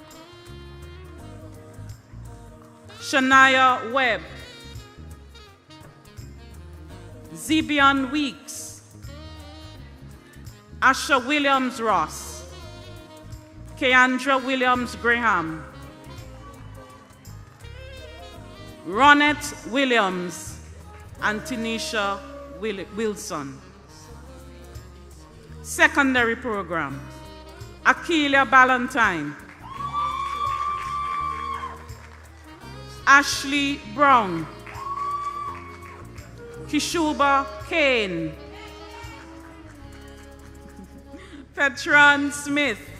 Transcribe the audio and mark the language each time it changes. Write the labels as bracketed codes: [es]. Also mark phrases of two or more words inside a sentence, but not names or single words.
[en] Shania Webb, Zibian Weeks, Asha Williams Ross, Keandra Williams Graham, Ronette Williams, and Tanisha Wilson. Secondary program, Akeelia Ballantyne, Ashley Brown, Kishuba Kane, Petran Smith,